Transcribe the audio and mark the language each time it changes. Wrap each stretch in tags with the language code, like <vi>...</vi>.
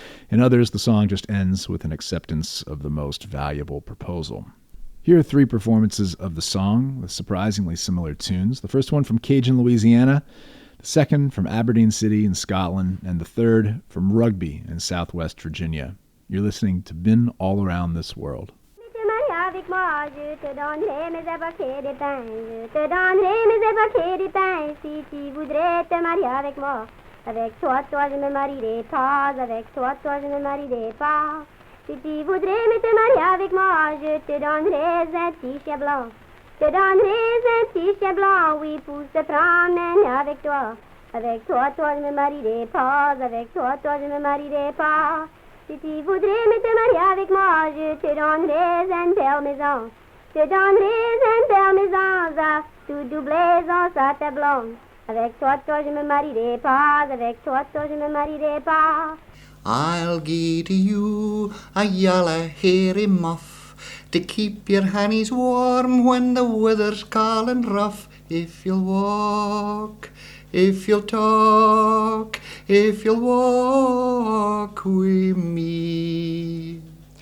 <en>In others, the song just ends with an acceptance of the most valuable proposal. Here are 3 performances of the song with surprisingly similar tunes. The first one from Cajun Louisiana, the second from Aberdeen City in Scotland, and the third from Rugby in Southwest Virginia. You're listening to Been All Around This World.</en> <fr>Avec moi, je te donnerai mes paquets de pain. Je te donnerai mes paquets de pain si tu voudrais te marier avec moi. Avec toi, je me marierai pas. Avec toi, je me marierai pas. Si tu voudrais me te marier avec moi, je te donnerai un petit chien blanc. Je te donnerai un petit chien blanc, oui, pour se prendre avec toi. Avec toi, je me marierai pas. Avec toi, je me marierai pas. Si tu voudrais me te marier avec moi, je te donnerai une belle maison. Je te donnerai une belle maison, à tout doublé dans sa table blonde. Avec toi, je me marierai pas. Avec toi, je me marierai pas.</fr> <en>I'll give to you a yellow hairy muff to keep your hannies warm when the weather's cold and rough. If you'll walk, if you'll talk, if you'll walk with me.</en>